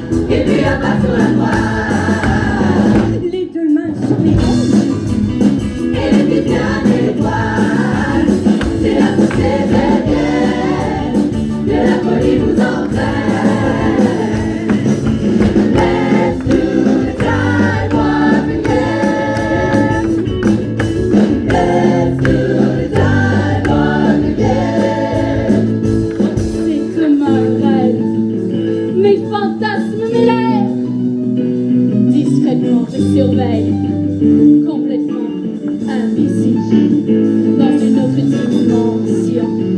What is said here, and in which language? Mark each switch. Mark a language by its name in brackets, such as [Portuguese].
[French] Et puis un pas sur la droite. Les deux mains sur les hanches. Et les pieds bien étoiles. C'est la poussée derrière que la folie vous entraîne. [English] Let's do the time warp again. Let's do the time warp again. [French] C'est comme un rêve. Mes fantasmes m'élèvent. Discrètement, je surveille. Complètement invisible. Dans une autre dimension.